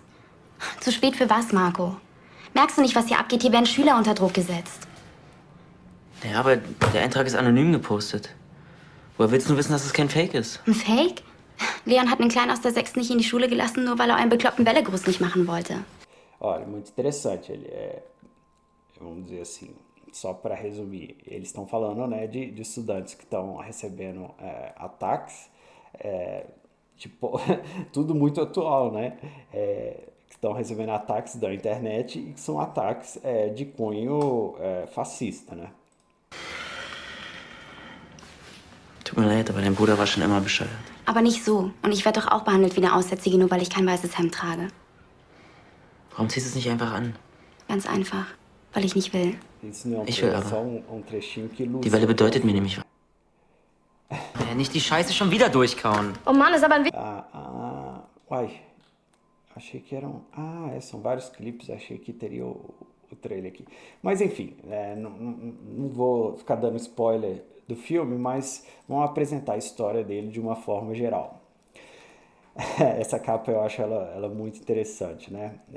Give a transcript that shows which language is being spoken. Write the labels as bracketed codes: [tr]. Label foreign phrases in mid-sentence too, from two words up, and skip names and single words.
[de] Zu spät für was, Marco? Merkst du nicht, was hier abgeht? Hier werden Schüler unter Druck gesetzt. Ja, aber der Eintrag ist anonym gepostet. Woher willst du wissen, dass es kein Fake ist? Ein Fake? Leon hat einen Kleinen aus der 6. nicht in die Schule gelassen, nur weil er einen bekloppten Wellegruß nicht machen wollte. [pt] Olha, muito interessante. Ele vamos dizer assim, só para resumir, eles estão falando, né, de estudantes que estão recebendo ataques, tipo, tudo muito atual, né? Que estão recebendo ataques da internet e que são ataques de cunho fascista, né? [de] Tut mir leid, aber dein Bruder war schon immer bescheuert. Aber nicht so. Und ich werde doch auch behandelt wie eine Aussätzige, nur weil ich kein weißes Hemd trage. Warum ziehst du es nicht einfach an? Ganz einfach. Weil ich nicht will. Ich will aber. Die Welle bedeutet mir nämlich was. Nicht die Scheiße schon wieder durchkauen. Oh Mann, ist aber ein [pt] Uai, achei que eram... são vários clipes, achei que teria o trailer aqui. Mas enfim, não vou ficar dando spoiler do filme, mas vamos apresentar a história dele de uma forma geral. Essa capa eu acho ela muito interessante, né?